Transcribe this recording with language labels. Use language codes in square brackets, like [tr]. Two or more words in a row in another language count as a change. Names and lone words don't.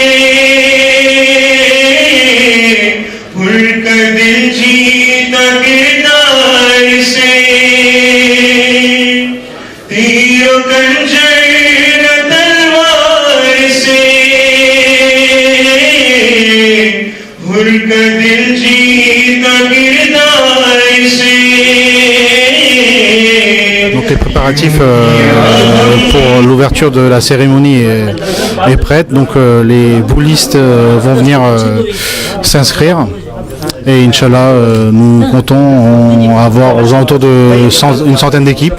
[ur] پھر کر دل جیتا کردار سے تیر و خنجر نہ تلوار سے پھر کر دل جیتا کردار سے. [fr] Donc les préparatifs pour l'ouverture de la cérémonie est prête. Donc les boulistes vont venir s'inscrire. Et Inch'Allah, nous comptons avoir aux alentours de une centaine d'équipes.